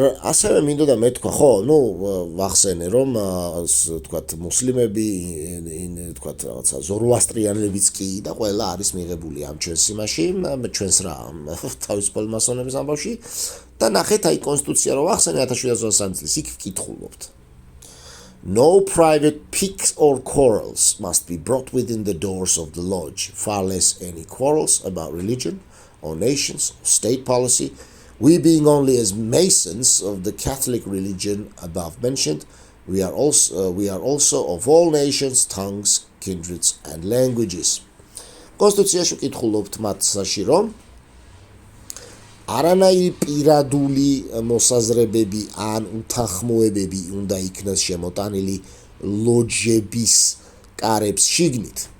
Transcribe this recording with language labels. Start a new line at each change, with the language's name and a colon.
Georgian: ასევე მინდოდა მეთქვა, ხო, ვახსენე რომ თქვათ მუსლიმები, თქვათ რაღაცა ზოროასტრიანებიც კი და ყველა არის მიღებული ამ ჩვენს იმაში, ჩვენს რა თავისუფალი მასონების ამბავში და ნახეთ აი კონსტიტუცია რო ვახსენე 1723 წლის იქ ვკითხულობთ.
English: No private piques or quarrels must be brought within the doors of the lodge, far less any quarrels about religion or nations or state policy. We being only as masons of the Catholic religion above mentioned, we are also of all nations, tongues, kindreds and languages.
Georgian: კონსტიტუციაში ვკითხულობთ მათსაში რომ არანაირი პირადული მოსაზრებები ან უთანხმოებები უნდა იქნას შემოტანილი ლოჯების კარებს შიგნით.